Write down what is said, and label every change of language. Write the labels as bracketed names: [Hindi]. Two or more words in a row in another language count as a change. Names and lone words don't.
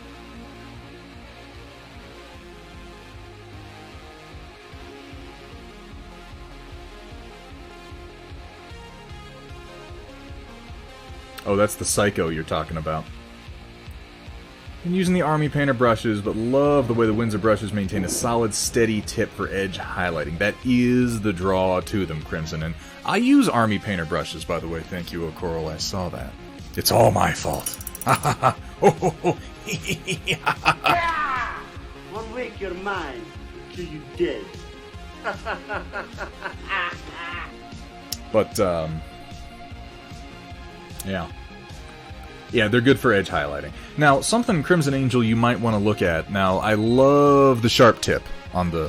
[English] Oh, that's the Psycho you're talking about. Been using the Army Painter brushes, but love the way the Windsor brushes maintain a solid, steady tip for edge highlighting. That is the draw to them, Crimson. And I use Army Painter brushes, by the way. Thank you, O'Coral. I saw that. It's all my fault. Ha ha ha. Ho ho ho. 1 week you're mine till you dead. But, yeah. Yeah, they're good for edge highlighting. Now, something, Crimson Angel, you might want to look at. Now, I love the sharp tip on the...